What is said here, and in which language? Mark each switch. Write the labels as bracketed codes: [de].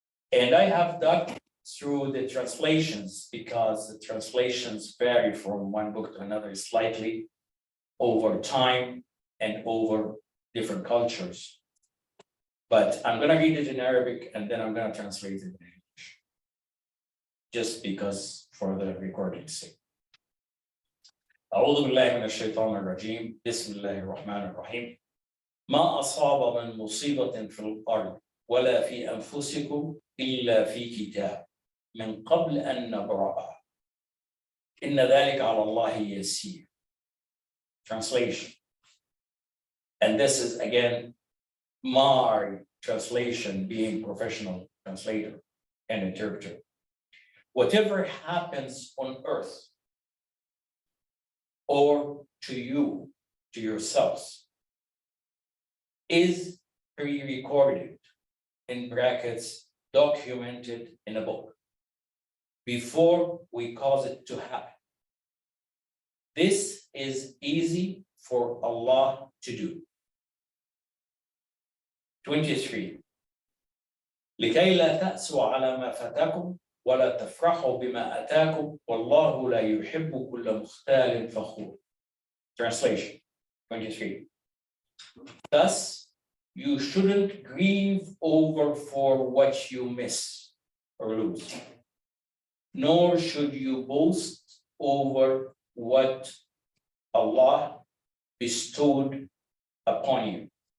[en] And I have dug through the translations because the translations vary from one book to another slightly over time and over different cultures. But I'm gonna read it in Arabic and then I'm gonna translate it in English. Just because for the recording's sake. [ar] أعوذ بالله من الشيطان الرجيم بسم الله الرحمن الرحيم ما أصاب من مصيبة في الأرض ولا في أنفسكم إلا في كتاب من قبل أن نبرأها إن ذلك على الله يسير. [en] Translation. And this is again my translation, being professional translator and interpreter. Whatever happens on earth or to you, to yourselves, is pre-recorded, in brackets, documented in a book, before we cause it to happen. This is easy for Allah to do. 23. [ar] لكي لا تأسوا على ما فاتكم ولا تفرحوا بما أتاكم والله لا يحب كل مختال فخور. [en] Translation. 23. Thus, you shouldn't grieve over for what you miss or lose, nor should you boast over what Allah bestowed upon you.